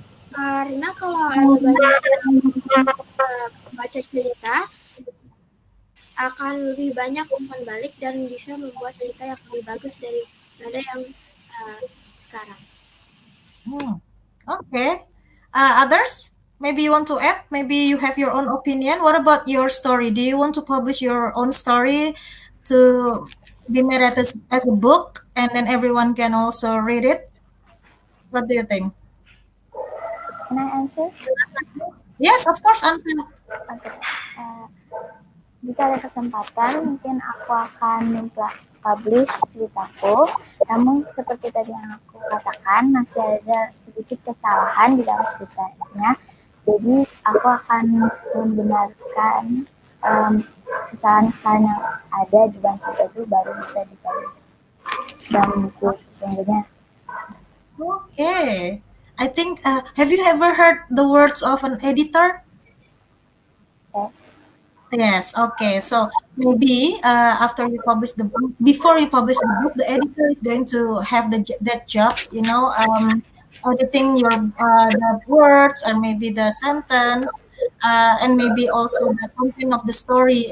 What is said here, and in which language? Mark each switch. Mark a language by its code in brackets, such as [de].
[id] karena kalau ada banyak baca cerita, akan lebih banyak umpan balik dan bisa membuat cerita yang lebih bagus daripada yang sekarang. [en] Okay. Others? Maybe you want to add? Maybe you have your own opinion. What about your story? Do you want to publish your own story to be made as a book and then everyone can also read it? What do you think? Can I answer? Yes, of course, answer. Okay. [id] Jika ada kesempatan, mungkin aku akan publish ceritaku. Namun seperti tadi yang aku katakan, masih ada sedikit kesalahan di dalam ceritanya. Jadi aku akan membenarkan kesalahan-kesalahan yang ada di dalam cerita itu baru bisa dibalik dalam buku sesungguhnya. [en] Okay. I think, have you ever heard the words of an editor? Yes. Yes, okay. So maybe after you publish the book, before you publish the book, the editor is going to have that job, auditing your the words or maybe the sentence, and maybe also the content of the story.